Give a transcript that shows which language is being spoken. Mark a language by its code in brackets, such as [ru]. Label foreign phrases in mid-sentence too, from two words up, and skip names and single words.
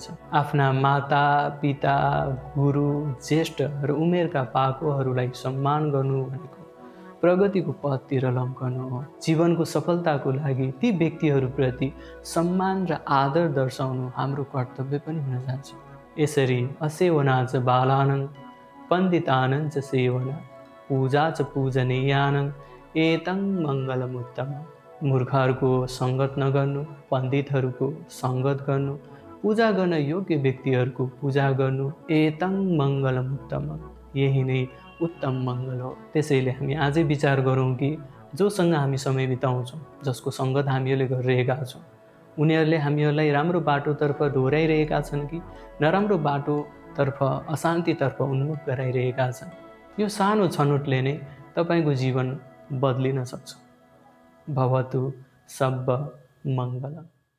[ne] आफ्ना माता, पिता, गुरु, ज्येष्ठ र उमेरका पाकोहरूलाई सम्मान गर्नु भनेको प्रगतिको पथतिर लम्कनु हो। जीवनको सफलताको लागि ती व्यक्तिहरूप्रति सम्मान र आदर दर्शाउनु हाम्रो कर्तव्य पनि हुन जान्छ। [pi] यसरी असेवना च बालानङ पण्डितानञ्च सेवना पूजा च पूजनीयानङ एतं मङ्गलमुत्तम। [ne] मूर्खहरूको सङ्गत नगर्नु, पण्डितहरूको सङ्गत गर्नु, पूजा गर्न योग्य व्यक्तिहरूको पूजा गर्नु, [pi] एतं मङ्गलमुत्तम, [ne] यही नै उत्तम मङ्गल हो। त्यसैले हामी आजै विचार गरौँ कि जोसँग हामी समय बिताउँछौँ, जसको सङ्गत हामीहरूले गरिरहेका छौँ, उनीहरूले हामीहरूलाई राम्रो बाटोतर्फ डोराइरहेका छन् कि नराम्रो बाटोतर्फ, अशान्तितर्फ उन्मुख गराइरहेका छन्। यो सानो छनौटले नै तपाईँको जीवन बदलिन सक्छ। [pi] भवतु सब्ब मङ्गलम्।